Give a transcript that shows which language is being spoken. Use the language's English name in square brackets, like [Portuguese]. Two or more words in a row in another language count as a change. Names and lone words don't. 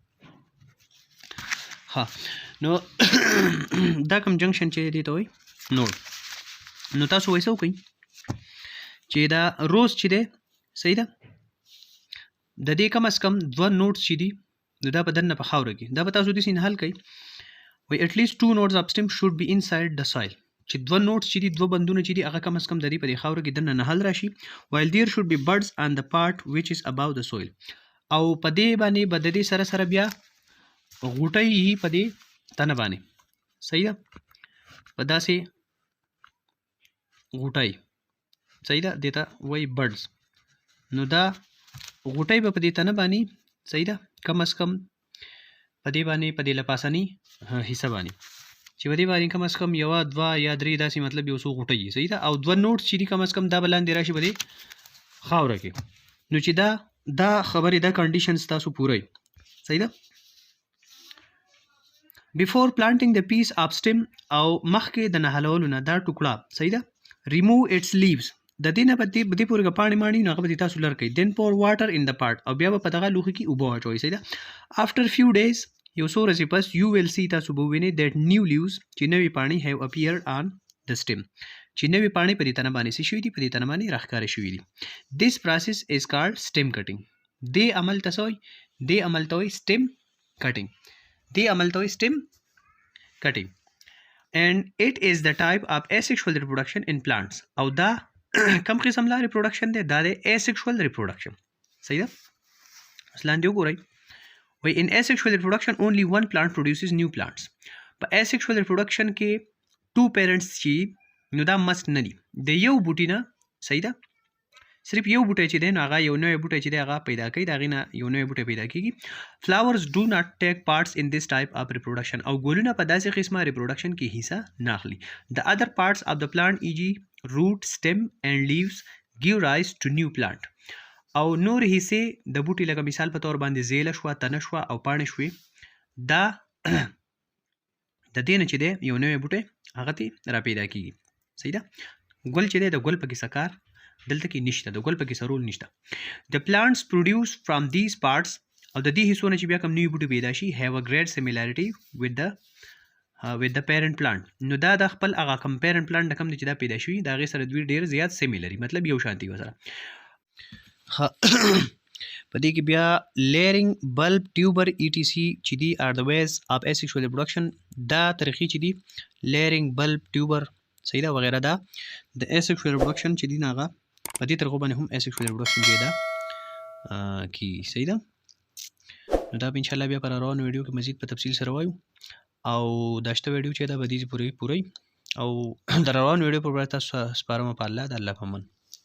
[Pashto] ها نو دا کوم جنکشن چې دی ته وایي نوډ. نو تاسو وایي څه وکړئ چې دا روز چې دی صحیح ده د دې کم از کم 2 نوټس چې دي نو دا په دننه په خاوره کې دا به تاسو داسې نه حل کوئ وایي [English] at least 2 nodes of stem should be inside the soil [Pashto] چې 2 نوټس چې دي 2 بندونه چې دي هغه کم از کم د دې په دې خاوره کې دننه نه حل راشي [English] while there should be buds on the part which is above the soil [Pashto] او په دې باندې به د دې سره سره بیا غوټۍ یي په دې تنه باندې صحیح ده په داسې غوټۍ صحیح ده دې ته وایي بډز. نو دا غوټۍ به په دې تنه باندې صحیح ده کم از کم په دې باندې په دې لپاسني حصه باندې چې په دې باندې کم از کم 1 2 یا 3 داسې مطلب یو څو غوټۍ صحیح ده او 2 نوټس چې دي کم از کم دا بلاندې راشي په دې خاوره کې. نو چې دا خبرې دا کنډیشنز تاسو پوره صحیح ده. [English] before planting the piece of stem [Pashto] او مخکې د نهلولو نه دا ټوکړه صحیح ده [English] remove its leaves [Pashto] د دې نه په دې پورې پاڼې ماڼي نو هغه به تاسو لر کوئ [English] then pour water in the pot [Pashto] او بیا به په دغه لوښي کې اوبه واچوئ صحیح ده. [English] after few days [Pashto] یو څو ورځې پس [English] you will see [Pashto] تاسو به ووینئ [English] that new leaves [Pashto] چې نوې پاڼې [English] have appeared on the stem [Pashto] چې نوې پاڼې په دې تنه باندې څه شوي دي په دې تنه باندې راښکاره شوي دي. [English] this process is called stem cutting. [Pashto] دې عمل ته څه وایي دې عمل ته وایي [English] stem cutting [Pashto] دې عمل ته وایي [English] stem cutting and it is the type of asexual reproduction in plants [Pashto] او دا کم قسم لا ریپروډکشن دی دا دی [English] asexual reproduction [Pashto] صحیح ده. اوس لاندې وګورئ وایي [English] in asexual reproduction only one plant produces new plants. [Pashto] په [English] asexual reproduction [Pashto] کې 2 parents چې نو دا must نه دي د یو بوټي نه صحیح ده صرف یو بوټی چې دی نو هغه یو نوی بوټی چې دی هغه پیدا کوي د هغې نه یو نوی بوټی پیدا کېږي. [English] flowers do not take parts in this type of reproduction [Pashto] او ګلونه په داسې قسمه reproduction کې حصه نه اخلي. [English] the other parts of the plant e.g. root, stem and leaves give rise to new plant [Pashto] او نور حصې د بوټي لکه مثال په طور باندې زیله شوه تنه شوه او پاڼې شوې دا د دې نه چې دی یو نوی بوټی هغه ته را پیدا کېږي صحیح ده. ګل چې دی د ګل پکې څه کار دلته کې نشته د ګل پکې څه رول نشته. [English] the plants produced from these parts [Pashto] او د دې حصو نه چې بیا کوم نوي بوټي پیدا شي [English] have a great similarity with the parent plant. [Pashto] نو دا د خپل هغه کوم [English] parent plant [Pashto] نه کوم چې دا پیدا شوي د هغې سره دوی ډېر زیات سیمیلري مطلب یو شانتي ورسره. په دې کې بیا [English] layering, bulb, tuber etc [Pashto] چې دي [English] are the ways of asexual reproduction. [Pashto] دا طریقې چې دي [English] layering, bulb, tuber [Pashto] صحیح ده وغیره دا د [English] asexual reproduction [Pashto] چې دي نه هغه په دې طریقو باندې هم [English] asexual reproduction [Pashto] کې دا کی صحیح ده. نو دا به انشاءالله بیا پر روانو ویډیو کې مزید په تفصیل سره وایو او دا شته ویډیو چې دا به دې پورې او د روانو ویډیو پر تاسو سپارم په الله د الله په امان.